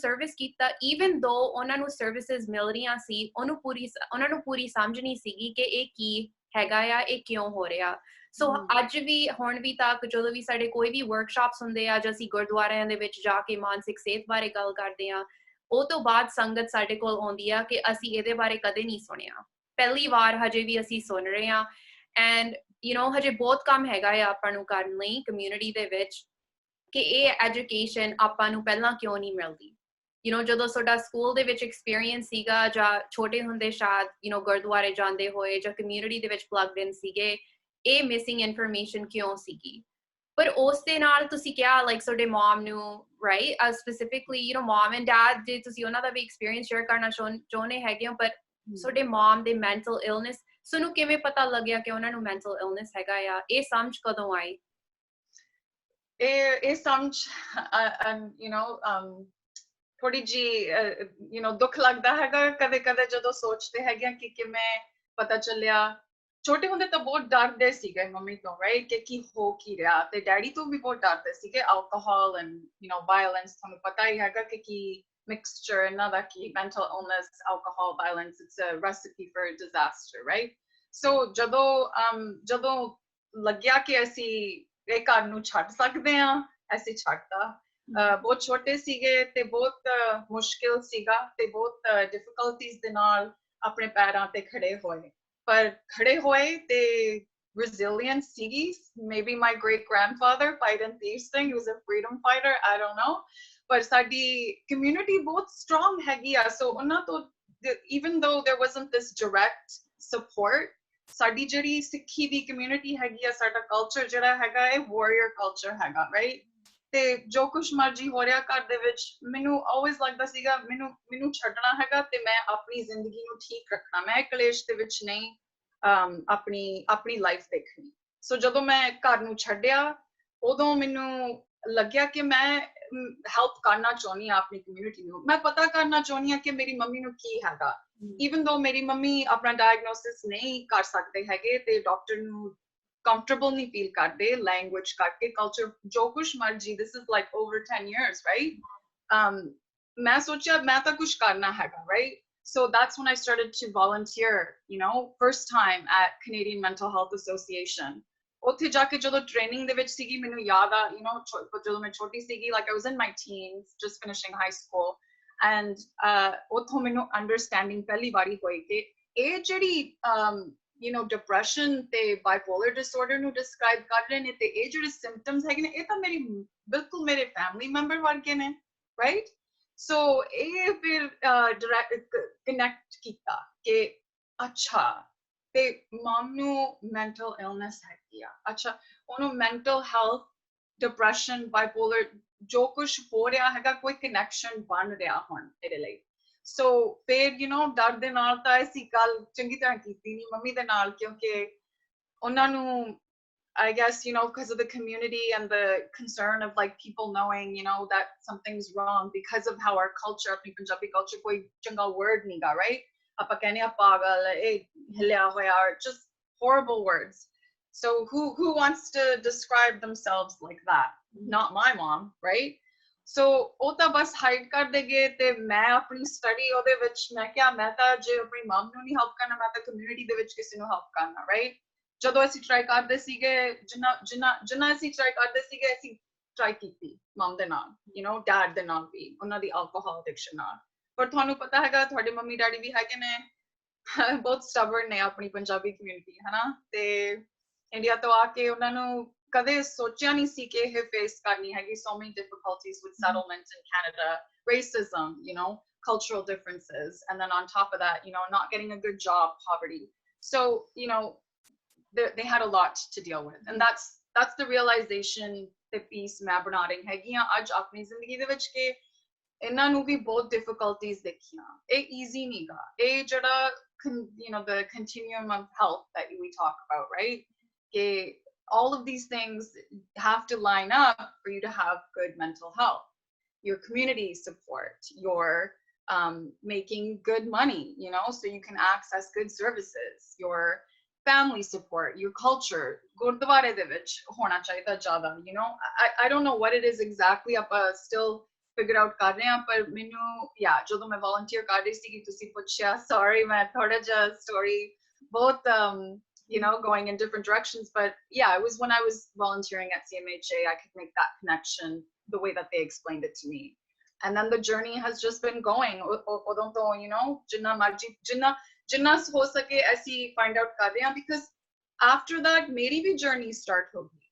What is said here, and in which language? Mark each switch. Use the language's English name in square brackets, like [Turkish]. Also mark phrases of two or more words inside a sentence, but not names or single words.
[Punjabi] ਸਰਵਿਸ ਕੀਤਾ [English] even though [Punjabi] ਉਹਨਾਂ ਨੂੰ ਸਰਵਿਸਿਜ਼ ਮਿਲ ਰਹੀਆਂ ਸੀ ਉਹਨਾਂ ਨੂੰ ਪੂਰੀ ਸਮਝ ਨਹੀਂ ਸੀਗੀ ਕਿ ਇਹ ਕੀ ਹੈਗਾ ਆ ਇਹ ਕਿਉਂ ਹੋ ਰਿਹਾ ਸੋ ਅੱਜ ਵੀ ਹੁਣ ਵੀ ਤੱਕ ਜਦੋਂ ਵੀ ਸਾਡੇ ਕੋਈ ਵੀ ਵਰਕਸ਼ਾਪਸ ਹੁੰਦੇ ਆ ਜਾਂ ਅਸੀਂ ਗੁਰਦੁਆਰਿਆਂ ਦੇ ਵਿੱਚ ਜਾ ਕੇ ਮਾਨਸਿਕ ਸਿਹਤ ਬਾਰੇ ਗੱਲ ਕਰਦੇ ਆ ਉਹ ਤੋਂ ਬਾਅਦ ਸੰਗਤ ਸਾਡੇ ਕੋਲ ਆਉਂਦੀ ਆ ਕਿ ਅਸੀਂ ਇਹਦੇ ਬਾਰੇ ਕਦੇ ਨਹੀਂ ਸੁਣਿਆ ਪਹਿਲੀ ਵਾਰ ਹਜੇ ਵੀ ਅਸੀਂ ਸੁਣ ਰਹੇ ਆ [English] and you [Punjabi] know ਹਜੇ ਬਹੁਤ ਕੰਮ ਹੈਗਾ ਆ ਆਪਾਂ ਨੂੰ ਕਰਨ ਲਈ ਕਮਿਊਨਿਟੀ ਦੇ ਵਿੱਚ ਕਿ ਇਹ ਐਜੂਕੇਸ਼ਨ ਆਪਾਂ ਨੂੰ ਪਹਿਲਾਂ ਕਿਉਂ ਨਹੀਂ ਮਿਲਦੀ [English] you know [Punjabi] ਜਦੋਂ ਤੁਹਾਡਾ ਸਕੂਲ ਦੇ ਵਿੱਚ ਐਕਸਪੀਰੀਅੰਸ ਸੀਗਾ ਜਾਂ ਛੋਟੇ ਹੁੰਦੇ ਸ਼ਾਇਦ [English] you know [Punjabi] ਗੁਰਦੁਆਰੇ ਜਾਂਦੇ ਹੋਏ ਜਾਂ ਕਮਿਊਨਿਟੀ ਦੇ ਵਿੱਚ [English] plugged in [Punjabi] ਸੀਗੇ ਇਹ [English] missing information [Punjabi] ਕਿਉਂ ਸੀਗੀ ਪਰ ਉਸ ਦੇ ਨਾਲ ਤੁਸੀਂ ਕਿਹਾ like ਤੁਹਾਡੇ ਮਮ ਨੂੰ [English] right specifically you know mom and dad [Punjabi] ਜੇ ਤੁਸੀਂ ਉਹਨਾਂ ਦਾ ਵੀ [English] experience share [Punjabi] ਕਰਨਾ ਚਾਹੁੰਦੇ ਹੈਗੇ ਹੋ ਪਰ ਤੁਹਾਡੇ ਮਮ ਦੇ [English] mental illness [Punjabi] ਤੁਹਾਨੂੰ ਕਿਵੇਂ ਪਤਾ ਲੱਗਿਆ ਕਿ ਉਹਨਾਂ ਨੂੰ [English] mental illness [Punjabi] ਹੈਗਾ ਆ ਇਹ ਸਮਝ ਕਦੋਂ ਆਈ ਇਹ ਸਮਝ [English] you know [Punjabi] ਥੋੜੀ ਜੀ [English] you know [Punjabi] ਦੁੱਖ ਲੱਗਦਾ ਹੈਗਾ ਕਦੇ ਕਦੇ ਜਦੋਂ ਸੋਚਦੇ ਹੈਗੇ ਕਿ ਕਿਵੇਂ ਪਤਾ ਚੱਲਿਆ ਛੋਟੇ ਹੁੰਦੇ ਤਾਂ ਬਹੁਤ ਡਰਦੇ ਸੀਗੇ ਮੰਮੀ ਤੋਂ ਰਾਈਟ ਕਿ ਕੀ ਹੋ ਕੀ ਰਿਹਾ ਤੇ ਡੈਡੀ ਤੋਂ ਵੀ ਬਹੁਤ ਡਰਦੇ ਸੀਗੇ [English] alcohol and you know violence [Punjabi] ਤੁਹਾਨੂੰ ਪਤਾ ਹੀ ਹੈਗਾ ਕਿ ਕੀ mixture ਇਹਨਾਂ ਦਾ ਕੀ [English] mental illness alcohol violence it's a recipe for disaster right so [Punjabi] ਜਦੋਂ ਲੱਗਿਆ ਕਿ ਅਸੀਂ ਇਹ ਘਰ ਨੂੰ ਛੱਡ ਸਕਦੇ ਹਾਂ ਅਸੀਂ ਛੱਡਤਾ ਬਹੁਤ ਛੋਟੇ ਸੀਗੇ ਤੇ ਬਹੁਤ ਮੁਸ਼ਕਿਲ ਸੀਗਾ ਤੇ ਬਹੁਤ ਡਿਫਿਕਲਟੀਜ਼ ਦੇ ਨਾਲ ਆਪਣੇ ਪੈਰਾਂ ਤੇ ਖੜੇ ਹੋਏ ਪਰ ਖੜੇ ਹੋਏ ਤੇ resilience ਸੀਗੀ [English] maybe my great grandfather fighting these things he was a freedom fighter I don't know [Punjabi] ਪਰ ਸਾਡੀ community ਬਹੁਤ strong ਹੈਗੀ ਆ so ਉਹਨਾਂ ਤੋਂ [English] even though there wasn't this direct support [Punjabi] ਸਾਡੀ ਜਿਹੜੀ ਸਿੱਖੀ ਦੀ community ਹੈਗੀ ਆ ਸਾਡਾ culture ਜਿਹੜਾ ਹੈਗਾ ਇਹ [English] warrior culture [Punjabi] ਹੈਗਾ right ਤੇ ਜੋ ਕੁਛ ਮਰਜ਼ੀ ਹੋ ਰਿਹਾ ਘਰ ਦੇ ਵਿੱਚ ਮੈਨੂੰ always ਲੱਗਦਾ ਸੀਗਾ ਮੈਨੂੰ ਛੱਡਣਾ ਹੈਗਾ ਤੇ ਮੈਂ ਆਪਣੀ ਜ਼ਿੰਦਗੀ ਨੂੰ ਠੀਕ ਰੱਖਣਾ ਮੈਂ ਕਲੇਸ਼ ਦੇ ਵਿੱਚ ਨਹੀਂ ਆਪਣੀ ਲਾਈਫ ਦੇਖਣੀ ਸੋ ਜਦੋਂ ਮੈਂ ਘਰ ਨੂੰ ਛੱਡਿਆ ਉਦੋਂ ਮੈਨੂੰ ਲੱਗਿਆ ਕਿ ਮੈਂ ਹੈਲਪ ਕਰਨਾ ਚਾਹੁੰਦੀ ਹਾਂ ਆਪਣੀ ਕਮਿਊਨਿਟੀ ਨੂੰ ਮੈਂ ਪਤਾ ਕਰਨਾ ਚਾਹੁੰਦੀ ਹਾਂ ਕਿ ਮੇਰੀ ਮੰਮੀ ਨੂੰ ਕੀ ਹੈਗਾ [English] even though [Punjabi] ਮੇਰੀ ਮੰਮੀ ਆਪਣਾ ਡਾਇਗਨੋਸਿਸ ਨਹੀਂ ਕਰ ਸਕਦੇ ਹੈਗੇ ਤੇ ਡਾਕਟਰ ਨੂੰ ਕੰਫਰਟੇਬਲ ਨਹੀਂ ਫੀਲ ਕਰਦੇ ਲੈਂਗੂਏਜ ਕਰਕੇ ਕਲਚਰ ਜੋ ਕੁਝ ਮਰਜ਼ੀ [English] this is like over 10 years right [Punjabi] ਮੈਂ ਸੋਚਿਆ ਮੈਂ ਤਾਂ ਕੁਝ ਕਰਨਾ ਹੈ [English] right so that's when I started to volunteer you know first time at Canadian Mental Health Association [Punjabi] ਉੱਥੇ ਜਾ ਕੇ ਜਦੋਂ ਟ੍ਰੇਨਿੰਗ ਦੇ ਵਿੱਚ ਸੀਗੀ ਮੈਨੂੰ ਯਾਦ ਆ [English] you know [Punjabi] ਜਦੋਂ ਮੈਂ ਛੋਟੀ ਸੀਗੀ [English] like I was in my teens just finishing high school and [Punjabi] ਉੱਥੋਂ ਮੈਨੂੰ understanding ਪਹਿਲੀ ਵਾਰੀ ਹੋਈ ਕਿ ਇਹ ਜਿਹੜੀ [English] you know depression [Punjabi] ਤੇ [English] bipolar disorder [Punjabi] ਨੂੰ describe ਕਰ ਰਹੇ ਨੇ ਤੇ ਇਹ ਜਿਹੜੇ symptoms ਹੈਗੇ ਨੇ ਇਹ ਤਾਂ ਮੇਰੀ ਬਿਲਕੁਲ ਮੇਰੇ [English] family member [Punjabi] ਵਰਗੇ ਨੇ right so ਇਹ ਫਿਰ [English] direct connect [Punjabi] ਕੀਤਾ ਕਿ ਅੱਛਾ ਤੇ mom ਨੂੰ [English] mental illness [Punjabi] ਹੈਗੀ ਆ ਅੱਛਾ ਉਹਨੂੰ [English] mental health depression bipolar [Punjabi] ਜੋ ਕੁਝ ਹੋ ਰਿਹਾ ਹੈਗਾ ਕੋਈ connection ਬਣ ਰਿਹਾ ਹੁਣ ਇਹਦੇ ਲਈ so ਫਿਰ [English] you know [Punjabi] ਡਰ ਦੇ ਨਾਲ ਤਾਂ ਅਸੀਂ ਗੱਲ ਚੰਗੀ ਤਰ੍ਹਾਂ ਕੀਤੀ ਨਹੀਂ ਮੰਮੀ ਦੇ ਨਾਲ ਕਿਉਂਕਿ ਉਹਨਾਂ ਨੂੰ [English] I guess you know because of the community and the concern of like people knowing you know that something's wrong because of how our culture [Punjabi] ਆਪਣੀ ਪੰਜਾਬੀ culture ਕੋਈ ਚੰਗਾ word ਨਹੀਂ ਗਾ right ਆਪਾਂ ਕਹਿੰਦੇ ਆ ਪਾਗਲ ਇਹ ਹਿਲਿਆ ਹੋਇਆ [English] just horrible words so who wants to describe themselves like that not my mom right so [Punjabi] ਉਹ ਤਾਂ ਬਸ ਹਾਈਡ ਕਰ ਦੇਗੇ ਤੇ ਮੈਂ ਆਪਣੀ ਸਟੱਡੀ ਉਹਦੇ ਵਿੱਚ ਮੈਂ ਕਿਹਾ ਮੈਂ ਤਾਂ ਜੇ ਆਪਣੀ ਮਮ ਨੂੰ ਨਹੀਂ ਹੈਲਪ ਕਰਨਾ ਮੈਂ ਤਾਂ ਕਮਿਊਨਿਟੀ ਦੇ ਵਿੱਚ ਕਿਸੇ ਨੂੰ ਹੈਲਪ ਕਰਨਾ ਰਾਈਟ ਜਦੋਂ ਅਸੀਂ ਟਰਾਈ ਕਰਦੇ ਸੀਗੇ ਜਿੰਨਾ ਅਸੀਂ ਟਰਾਈ ਕਰਦੇ ਸੀਗੇ ਅਸੀਂ ਟਰਾਈ ਕੀਤੀ ਮਮ ਦੇ ਨਾਲ [English] you know [Punjabi] ਡੈਡ ਦੇ ਨਾਲ ਵੀ ਉਹਨਾਂ ਦੀ [English] alcohol addiction [Punjabi] ਨਾਲ ਪਰ ਤੁਹਾਨੂੰ ਪਤਾ ਹੈਗਾ ਤੁਹਾਡੇ ਮੰਮੀ ਡੈਡੀ ਵੀ ਹੈਗੇ ਨੇ ਬਹੁਤ ਸਟਬਰਨ ਨੇ ਆਪਣੀ ਪੰਜਾਬੀ ਕਮਿਊਨਿਟੀ ਹਨਾ ਤੇ ਇੰਡੀਆ ਤੋਂ ਆ ਕੇ ਉਹਨਾਂ ਨੂੰ ਕਦੇ ਸੋਚਿਆ ਨਹੀਂ ਸੀ ਕਿ ਇਹ ਫੇਸ ਕਰਨੀ ਹੈਗੀ [English] so many difficulties with settlements in Canada racism you know cultural differences and then on top of that you know not getting a good job poverty so you know they had a lot to deal with and that's the realization the piece [Punjabi] ਮੈਂ ਬਣਾ ਰਹੀ ਹੈਗੀ ਆ ਅੱਜ ਆਪਣੀ ਜ਼ਿੰਦਗੀ ਦੇ ਵਿੱਚ ਕਿ ਇਹਨਾਂ ਨੂੰ ਵੀ ਬਹੁਤ [English] difficulties [Punjabi] ਦੇਖੀਆਂ ਇਹ [English] easy [Punjabi] ਨਹੀਂਗਾ ਇਹ ਜਿਹੜਾ [English] you know the continuum of health that we talk about right ਕਿ all of these things have to line up for you to have good mental health. Your community support, your making good money, you know, so you can access good services, your family support, your culture. [Punjabi] ਗੁਰਦੁਆਰਾ ਦੇ ਵਿੱਚ ਹੋਣਾ ਚਾਹੀਦਾ ਜ਼ਿਆਦਾ, [English] you know. I don't know what it is exactly, but still figure out [Punjabi] ਕਰ ਰਹੇ ਹੈਂ, ਪਰ ਮੈਨੂੰ ਯੇਹ, ਜਦੋਂ ਮੈਂ ਵਲੰਟੀਅਰ ਕਰ ਰਹੀ ਸੀ ਕਿ ਤੁਸੀਂ ਪੁੱਛਿਆ, ਸੌਰੀ ਮੈਂ ਥੋੜਾ ਜਾ ਸਟੋਰੀ [English] both you know, going in different directions. But yeah, it was when I was volunteering at CMHA, I could make that connection the way that they explained it to me. And then the journey has just been going. You know, [Punjabi] ਜਿੰਨਾ ਹੋ ਸਕੇ ਐਸੀ [English] find out [Punjabi] ਕਰ ਰਹੇ ਹੈਂ [English] because after that [Punjabi] ਮੇਰੀ ਭੀ [English] journey start [Punjabi] ਹੋ ਗਈ.